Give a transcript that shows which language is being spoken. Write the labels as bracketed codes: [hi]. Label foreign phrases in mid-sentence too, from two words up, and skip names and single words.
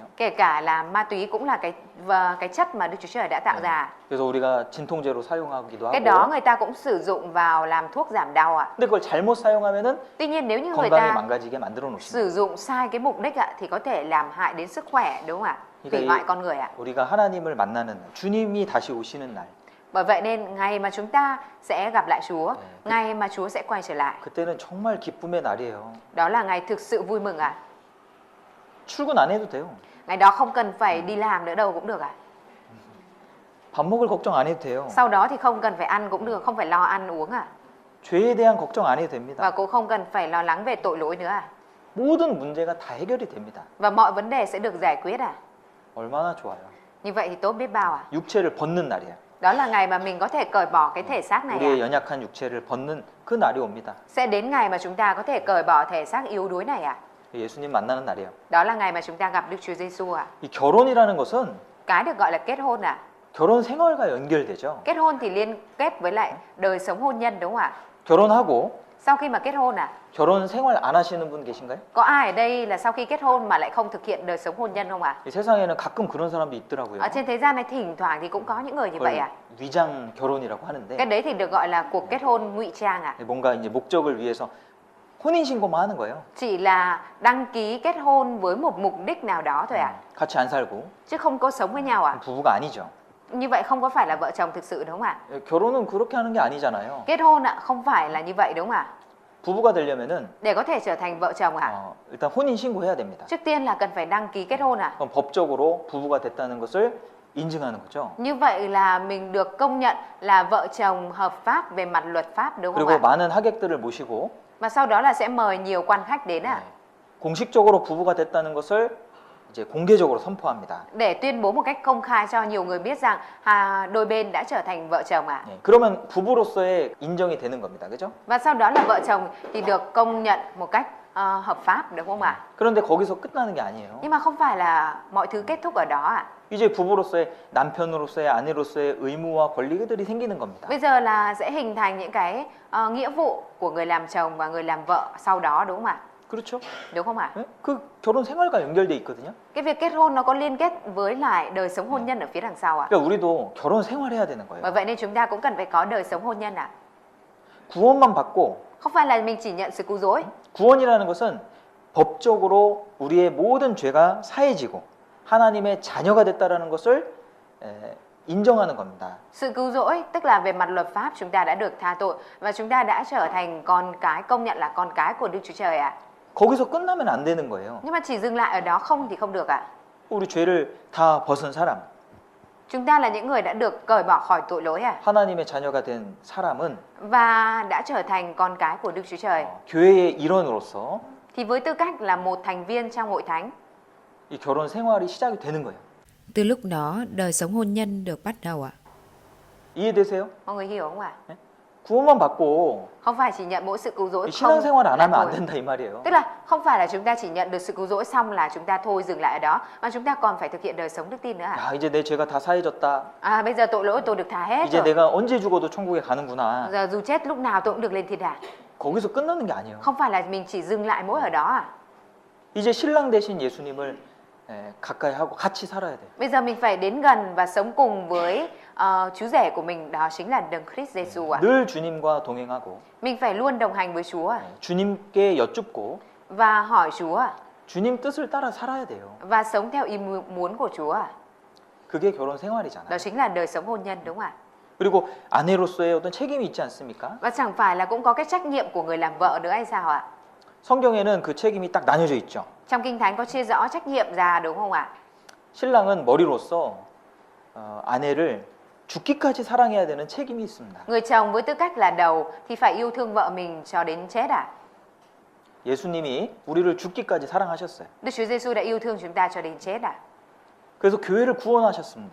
[vi] Kể cả là ma túy cũng là cái chất mà Đức Chúa Trời đã tạo ra. [ko] 그래서 우리가 진통제로 사용하기도 [vi] Cái đó [ko] 하고. [vi] người ta cũng sử dụng vào làm thuốc giảm đau ạ. [ko] 근데 그걸 잘못 사용하면은 [vi] Tuy nhiên nếu như người [ko] 건강이 [vi] ta [ko] 망가지게 만들어 놓으신 거예요. [vi] sử dụng sai cái mục đích ạ thì có thể làm hại đến sức khỏe, đúng không ạ? Hủy [ko] 그러니까 [vi] hoại con người ạ. [ko] 우리가 하나님을 만나는 날, 주님이 다시 오시는 날, [vi] Bởi vậy nên ngày mà chúng ta sẽ gặp lại Chúa, ngày mà Chúa sẽ quay trở lại, [ko] 그때는 정말 기쁨의 날이에요. [vi] đó là ngày thực sự vui mừng ạ. [ko] 출근 안 해도 돼요. [vi] Ngày đó không cần phải đi làm nữa đâu cũng được ạ. [ko] 밥 먹을 걱정 안 해도 돼요. [vi] Sau đó thì không cần phải ăn cũng được, không phải lo ăn uống ạ. [ko] 죄에 대한 걱정 안 해도 [vi] Và [ko] 됩니다. [vi] cũng không cần phải lo lắng về tội lỗi nữa ạ. [ko] 모든 문제가 다 해결이 됩니다. [vi] Và mọi vấn đề sẽ được giải quyết ạ. [ko] 얼마나 좋아요. [vi] Như vậy thì tốt biết bao ạ. [ko] 육체를 벗는 날이에요. [vi] Đó là ngày mà mình có thể cởi bỏ cái thể xác này [ko] 우리의 [vi] ạ. [ko] 연약한 육체를 벗는 그 날이 옵니다. [vi] Sẽ đến ngày mà chúng ta có thể cởi bỏ thể xác yếu đuối này ạ. [ko] 예수님 만나는 날이에요. [vi] Đó là ngày mà chúng ta gặp Đức Chúa Giêsu ạ. [ko] 이 결혼이라는 것은 [vi] Cái được gọi là kết hôn ạ. [ko] 결혼 생활과 연결되죠. [vi] Kết hôn thì liên kết với lại đời sống hôn nhân, đúng không ạ? [ko] 결혼하고 [vi] Sau khi mà kết hôn [ko] 결혼 생활 안 하시는 분 계신가요? [vi] có ai ở đây là sau khi kết hôn mà lại không thực hiện đời sống hôn nhân không ạ? [ko] 이 세상에는 가끔 그런 사람도 있더라고요. [vi] Ở trên thế gian này thỉnh thoảng thì cũng có những người như vậy [ko] 그걸 [vi] ạ. [ko] 위장 결혼이라고 [vi] Cái [ko] 하는데 [vi] đấy thì được gọi là cuộc kết hôn ngụy trang ạ. [ko] 뭔가 이제 목적을 위해서 혼인 신고만 하는 거예요. [vi] Chỉ là đăng ký kết hôn với một mục đích nào đó thôi ạ. [ko] 같이 안 살고 [vi] Chứ không có sống với nhau ạ. [ko] 부부가 아니죠. [vi] Như vậy không có phải là vợ chồng thực sự, đúng không ạ? [ko] 결혼은 그렇게 하는 게 아니잖아요. [vi] Kết hôn ạ, không phải là như vậy, đúng không ạ? [ko] 부부가 되려면은 [vi] Để có thể trở thành vợ chồng ạ, [ko] 일단 혼인 신고해야 됩니다. [vi] trước tiên là cần phải đăng ký kết hôn ạ. [ko] 그럼 법적으로 부부가 됐다는 것을 인증하는 거죠. [vi] Như vậy là mình được công nhận là vợ chồng hợp pháp về mặt luật pháp, đúng không [ko] 그리고 [vi] ạ? [ko] 많은 하객들을 모시고 [vi] Và sau đó là sẽ mời nhiều quan khách đến ạ. [ko] 공식적으로 부부가 됐다는 것을 이제 공개적으로 선포합니다. [vi] Để tuyên bố một cách công khai cho nhiều người biết rằng đôi bên đã trở thành vợ chồng ạ. [ko] 그러면 부부로서의 인정이 되는 겁니다. 그죠? [vi] Và sau đó là vợ chồng thì được công nhận một cách hợp pháp, đúng không ạ? [ko] 그런데 거기서 끝나는 게 아니에요. [vi] Nhưng mà không phải là mọi thứ kết thúc ở đó ạ. [ko] 이제 부부로서의 남편으로서의 아내로서의 의무와 권리들이 생기는 겁니다. [vi] Bây giờ là sẽ hình thành những cái nghĩa vụ của người làm chồng và người làm vợ sau đó, đúng không ạ? [ko] 그렇죠? [vi] Đúng không ạ? [ko] 네? 그 결혼 생활과 연결돼 있거든요. [vi] Cái việc kết hôn nó có liên kết với lại đời sống hôn nhân ở phía đằng sau ạ. [ko] 그러니까 우리도 결혼 생활해야 되는 [vi] Bởi [ko] 거예요. [vi] vậy nên chúng ta cũng cần phải có đời sống hôn nhân ạ. [ko] 구원만 받고 [vi] Không phải là mình chỉ nhận sự cứu rỗi. [ko] 구원이라는 것은 법적으로 우리의 모든 죄가 사해지고 하나님의 자녀가 됐다라는 것을 인정하는 겁니다. [vi] Sự cứu rỗi tức là về mặt luật pháp chúng ta đã được tha tội và chúng ta đã trở thành con cái, công nhận là con cái của Đức Chúa Trời ạ. [ko] 거기서 끝나면 안 되는 거예요. [vi] Nhưng mà chỉ dừng lại ở đó không thì không được ạ. [ko] 우리 죄를 다 벗은 사람, [vi] Chúng ta là những người đã được cởi bỏ khỏi tội lỗi ạ. [ko] 하나님의 자녀가 된 사람은 [vi] Và đã trở thành con cái của Đức Chúa Trời. [ko] 교회의 일원으로서 [vi] Thì với tư cách là một thành viên trong hội thánh, [ko] 이 결혼 생활이 시작이 되는 거예요. [vi] Từ lúc đó, đời sống hôn nhân được bắt đầu ạ. [ko] 이해되세요? [vi] mọi người hiểu không ạ? [ko] 구원만 받고 [vi] Không phải chỉ nhận mỗi sự cứu rỗi [ko] 이 [vi] không [ko] 신앙생활 안 [vi] là [ko] 하면 안 [vi] thôi. [ko] 된다 이 말이에요. [vi] Tức là không phải là chúng ta chỉ nhận được sự cứu rỗi xong là chúng ta thôi dừng lại ở đó, mà chúng ta còn phải thực hiện đời sống đức tin nữa ạ. [ko] 야, 이제 내 죄가 다 사해졌다. [vi] Bây giờ tội lỗi tôi được tha hết [ko] 이제 [vi] rồi. [ko] 내가 언제 죽어도 천국에 가는구나. [vi] Giờ dù chết lúc nào tôi cũng được lên thiên đàng. [ko] 거기서 끝나는 게 아니에요. [vi] Không phải là mình chỉ dừng lại mỗi ở đó à. [ko] 이제 신랑 대신 예수님을 가까이 하고 같이 살아야 돼요. [vi] Bây giờ mình phải đến gần và sống cùng với chú rể của mình, đó chính là Đấng Christ Giêsu ạ. [ko] 늘 주님과 동행하고 [vi] Mình phải luôn đồng hành với Chúa ạ. [ko] 주님께 여쭙고 [vi] Và hỏi Chúa ạ. [ko] 주님 뜻을 따라 살아야 돼요. [vi] Và sống theo ý muốn của Chúa ạ. [ko] 그게 결혼 생활이잖아요. [vi] Đó chính là đời sống hôn nhân, đúng không ạ? [ko] 그리고 아내로서의 어떤 책임이 있지 않습니까? [vi] Và chẳng phải là cũng có cái trách nhiệm của người làm vợ nữa hay sao ạ? [ko] 성경에는 그 책임이 딱 나뉘어져 있죠. [vi] Trong Kinh Thánh có chia rõ trách nhiệm ra, đúng không ạ? [ko] 신랑은 머리로서 아내를 죽기까지 사랑해야 되는 책임이 있습니다. [vi] Người chồng với tư cách là đầu thì phải yêu thương vợ mình cho đến chết à? [ko] 예수님이 우리를 죽기까지 사랑하셨어요. [vi] Đức Chúa Giêsu đã yêu thương chúng ta cho đến chết à? [ko] 그래서 교회를 구원하셨습니다.